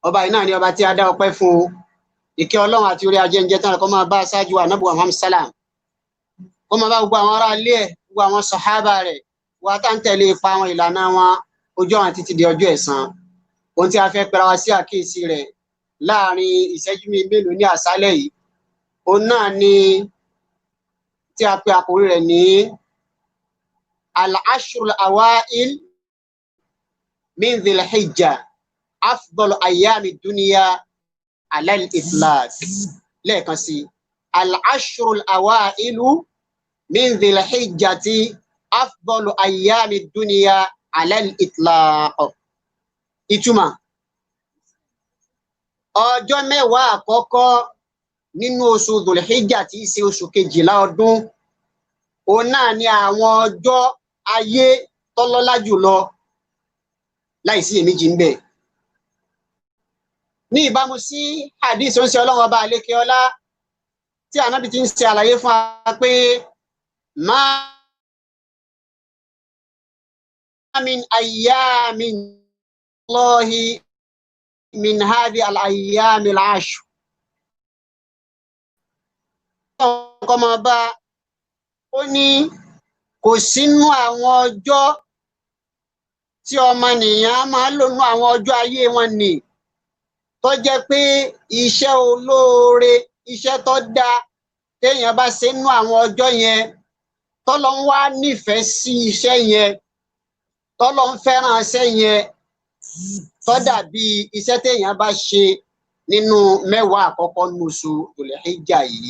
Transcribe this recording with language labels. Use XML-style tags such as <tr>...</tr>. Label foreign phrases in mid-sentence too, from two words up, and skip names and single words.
<yo>ọba yìí náà ni ọba tí a dá ọpẹ́ fún o. Ìkẹ́ Ọlọ́run àti orí ajẹ́njẹ́ tán kó máa bá aṣáájú Ànábì Muhammad salam, kó máa bá gbogbo àwọn ará ilé ẹ̀, gbogbo àwọn sàhábà rẹ̀, wa tá ń tẹ̀lé ipa àwọn ìlànà wọn ojú ọ̀run títí di ọjọ́ ẹ̀san. Ohun tí a fẹ́ pera wa sí àkíyèsí rẹ̀ láàrin ìṣẹ́jú mélòó ní àṣálẹ́ yìí, òun náà ni tí a pe àkórí rẹ̀ ní</yo> <ar>العشر الأوائل من ذي الحجة أفضل أيام الدنيا على الإطلاق.</ar> <yo>Lẹ́ẹ̀kan sí,</yo> <ar>العشر الأوائل من ذي الحجة أفضل أيام الدنيا على الإطلاق.</ar> <yo>Ìtumọ̀, ọjọ́ mẹ́wàá àkọ́kọ́ nínú oṣù Dhul-Hijja tí í ṣe oṣù kejìlá ọdún, òun náà ni àwọn ọjọ́ ayé tọ́lọ́lá jùlọ láìsí èméjì ń bẹ. Ní ìbámu sí hadith ó ń ṣe Ọlọ́run ọba àlékè ọlá tí Ànábì ti ń ṣe àlàyé fún wa pé</yo> <ar>ما من أيام الله من هذه الأيام العشر.</ar> <yo>Ọkọ̀mọ bá ó ní kò sínú àwọn ọjọ́ tí ọmọnìyàn máa lò nínú àwọn ọjọ́ ayé wọn ni tó jẹ́ pé iṣẹ́ olóore, iṣẹ́ tó dáa téèyàn bá ṣe nínú àwọn ọjọ́ yẹn tọ́lọ́ ń wá nífẹ̀ẹ́ sí iṣẹ́ yẹn, tọ́lọ́ ń fẹ́ràn iṣẹ́ yẹn tó dàbí iṣẹ́ téèyàn bá ṣe nínú mẹ́wàá àkọ́kọ́ nínú oṣù Dhul-Hijja yìí.</yo>